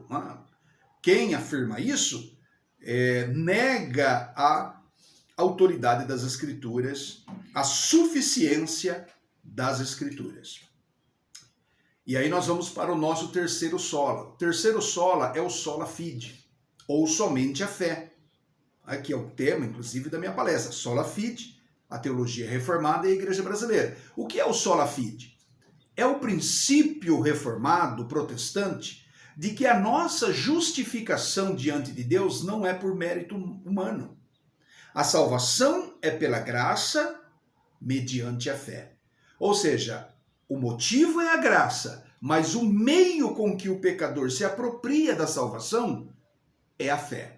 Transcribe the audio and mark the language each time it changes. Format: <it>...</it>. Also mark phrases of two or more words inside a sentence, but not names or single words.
<pt>Quem afirma isso nega a autoridade das Escrituras, a suficiência das Escrituras. E aí nós vamos para o nosso terceiro sola. O terceiro sola é o</pt> <la>sola fide,</la> <pt>ou somente a fé. Aqui é o tema, inclusive, da minha palestra.</pt> <la>Sola fide,</la> <pt>a teologia reformada e a igreja brasileira. O que é o</pt> <la>sola fide?</la> <pt>É o princípio reformado protestante de que a nossa justificação diante de Deus não é por mérito humano. A salvação é pela graça mediante a fé. Ou seja, o motivo é a graça, mas o meio com que o pecador se apropria da salvação é a fé.</pt>